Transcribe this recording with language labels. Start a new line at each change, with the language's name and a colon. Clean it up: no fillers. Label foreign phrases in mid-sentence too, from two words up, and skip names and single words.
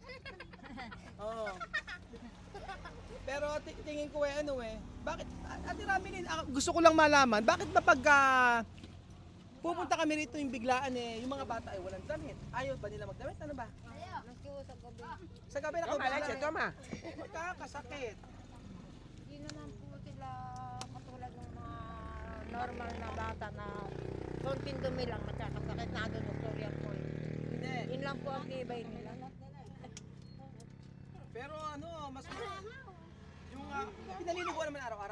Filipino: Pero tingin ko bakit Ate Ramilin, gusto ko lang malaman, bakit ba pagka pupunta kami rito yung biglaan yung mga bata ay walang damit. Ayaw ba nila magdamit? Ano ba? Nagkiusap gabi. Sa gabi na
Spanish: Toma leche, toma.
Filipino: Magkakasakit. Hindi naman po sila katulad ng mga normal na bata na konting dumi lang nagkakasakit na doon doktor yan po. Hindi. Yun lang po ang tibay nila. Pero mas yung pinaliliguan naman araw-araw.